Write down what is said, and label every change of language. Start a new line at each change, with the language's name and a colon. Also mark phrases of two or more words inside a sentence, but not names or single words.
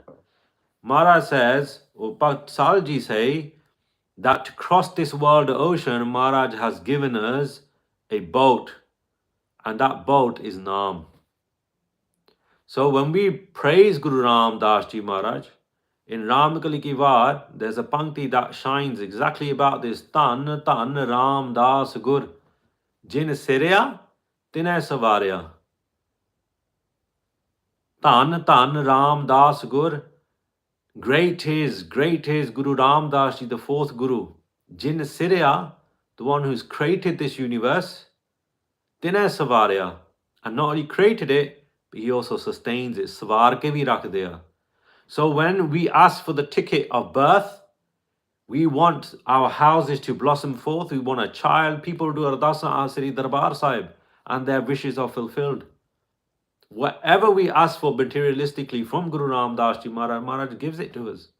English: Maharaj says, or Salji say, that to cross this world ocean, Maharaj has given us a boat, and that boat is Naam. So when we praise Guru Ram Das Ji Maharaj, in Ramkali Ki Var, there's a pankti that shines exactly about this.
Punjabi: ਧੰਨ ਧੰਨ ਰਾਮ ਦਾਸ ਗੁਰ, ਜਿਨ ਸਿਰਿਆ, ਤਿਨੈ ਸਵਾਰਿਆ. ਧੰਨ ਧੰਨ ਰਾਮ ਦਾਸ ਗੁਰ.
English: Great is Guru Ram Das Ji, the fourth Guru.
Punjabi: ਜਿਨ ਸਿਰਿਆ,
English: the one who's created this universe.
Punjabi: ਤਿਨੈ ਸਵਾਰਿਆ.
English: And not only created it, He also sustains it.
Hindi: सँवार के भी रख दिया.
English: So when we ask for the ticket of birth, we want our houses to blossom forth. We want a child. People do Ardasa Asri Darbar Sahib and their wishes are fulfilled. Whatever we ask for materialistically from Guru Ram Das Ji Maharaj, Maharaj gives it to us.